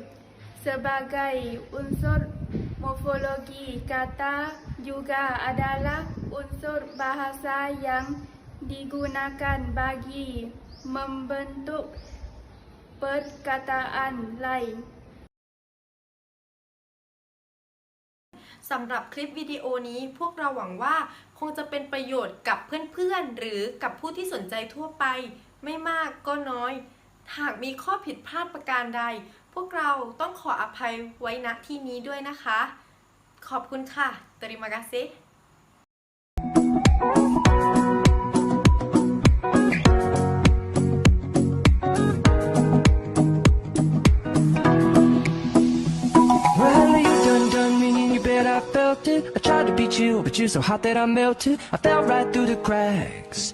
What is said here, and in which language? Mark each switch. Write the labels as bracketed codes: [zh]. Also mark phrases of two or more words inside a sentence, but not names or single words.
[ms] Sebagai unsur morfologi, kata juga adalah unsur bahasa yang digunakan bagi membentuk perkataan lain. [th] สำหรับคลิปวิดีโอนี้พวกเราหวังว่าคงจะเป็นประโยชน์กับเพื่อนๆหรือกับผู้ที่สนใจทั่วไปไม่มากก็น้อยหากมีข้อผิดพลาดประการใดพวกเราต้องขออภัยไว้ณที่นี้ด้วยนะคะขอบคุณค่ะ [ms] Terima kasih [en] I felt it. I tried to beat you, but you're so hot that I melted. I fell right through the cracks.